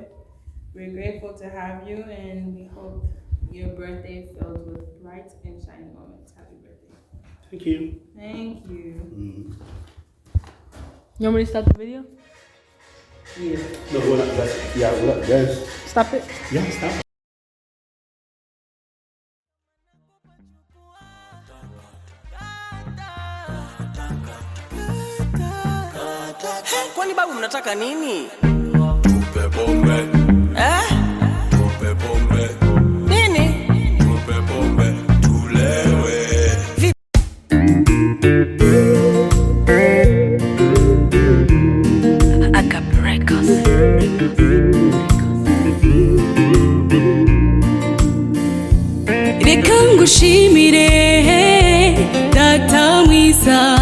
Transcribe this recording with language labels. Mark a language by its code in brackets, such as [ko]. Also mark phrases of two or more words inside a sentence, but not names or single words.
[en] We're grateful to have you, and we hope your birthday filled with bright and shining moments. Happy birthday! Thank you. Thank you. You want me to stop the video? No, we're not. We're not. Yes. Stop it. Yeah, stop. [sw] Kwani babu mnataka nini? Tupe pombe, tupe pombe, Nini? tupe pombe, tulewe. [rw] Reka ngushimire data mwiza,